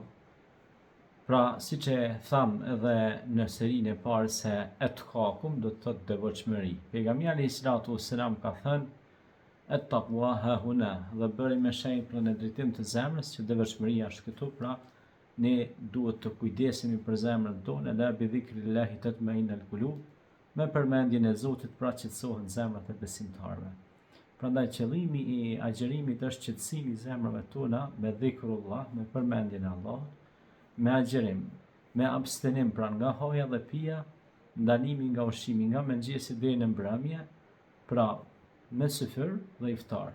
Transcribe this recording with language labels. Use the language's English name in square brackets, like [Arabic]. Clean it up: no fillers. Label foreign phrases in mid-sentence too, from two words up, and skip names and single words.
[Albanian] Pra, siç e tham edhe në serinë e parë se etkakum do të thotë devotshmëri. Pejgamberi [Arabic] عليه الصلاة والسلام [Albanian] ka thënë [Arabic] التقوى ها هنا, [Albanian] dhe bëri me shembull në drejtim të zemrës që devotshmëria është këtu. Pra, ne duhet të kujdesemi për zemrën tonë, [Arabic] ألا بذكر الله تطمئن القلوب. [Albanian] Me përmendjen e Zotit pra qetësohen zemrat e besimtarëve. Prandaj qëllimi i agjerimit është qetësimi i zemrave tona me dhikrullah, me përmendjen e Allahut, me agjerim, me abstenim pra nga hoja dhe pija, ndalimi nga ushqimi nga mëngjesi deri në mbrëmje, pra me syfyr dhe iftar.